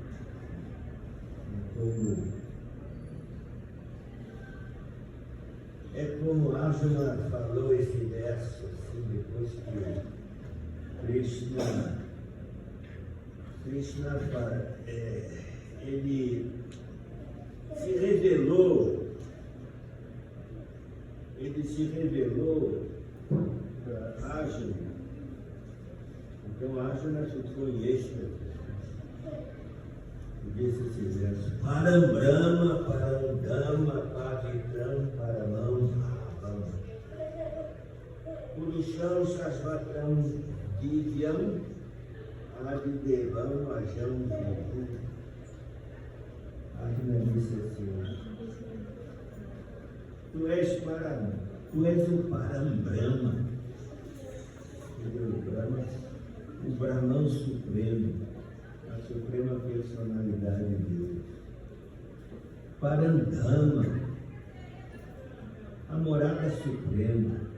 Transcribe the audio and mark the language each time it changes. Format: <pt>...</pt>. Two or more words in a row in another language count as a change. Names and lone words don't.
<pt>É como Arjuna falou esse verso, assim, depois que Krishna fala, ele se revelou para Arjuna. Então Arjuna ficou em êxtase. E disse esse verso:</pt> <sa>परम्ब्रह्म, परन्दाम, पवित्रम्, परमम्, भवम्. पुरुषम्, शाश्वतम्, दिव्यम्, आदिदेवम्, अजम्, विवु.</sa> <pt>Arjuna disse assim: tu és o Parambrahma, o Brahman Supremo, a Suprema Personalidade de Deus. Parandama, a morada suprema.</pt>